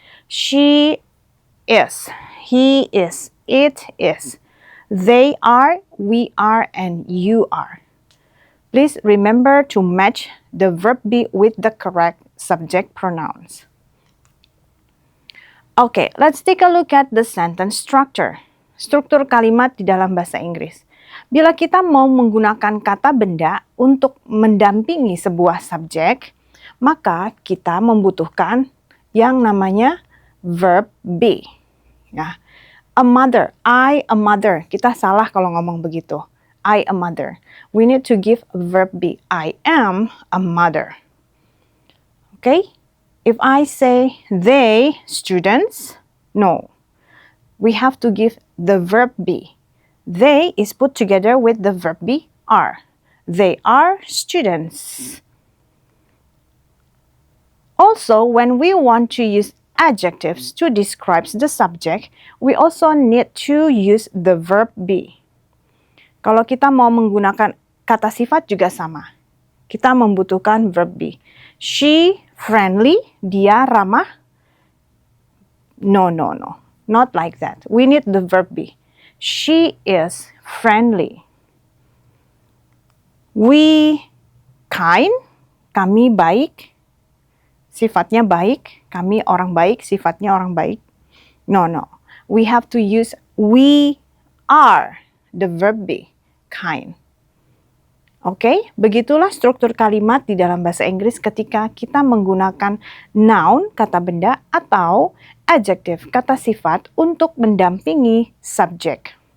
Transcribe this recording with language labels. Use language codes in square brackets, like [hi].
[en] She is, he is, it is, they are, we are, and you are. Please remember to match the verb be with the correct subject pronouns. Okay, let's take a look at the sentence structure. [id] Struktur kalimat di dalam bahasa Inggris. Bila kita mau menggunakan kata benda untuk mendampingi sebuah subjek, maka kita membutuhkan yang namanya verb be. [en] Nah, a mother, I a mother. [id] Kita salah kalau ngomong begitu. [en] I a mother. We need to give a verb be. I am a mother. Okay? If I say they students, no. We have to give the verb be. They is put together with the verb be are. They are students. Also, when we want to use adjectives to describe the subject, we also need to use the verb be. [id] Kalau kita mau menggunakan kata sifat juga sama. Kita membutuhkan [en] verb be. She friendly, [id] dia ramah. [en] No. Not like that. We need the verb be. She is friendly. We kind, [id] kami baik. Sifatnya baik, kami orang baik, sifatnya orang baik. [en] No. We have to use we are, the verb be, kind. [id] Oke, begitulah struktur kalimat di dalam bahasa Inggris ketika kita menggunakan noun, kata benda, atau adjective, kata sifat untuk mendampingi subjek.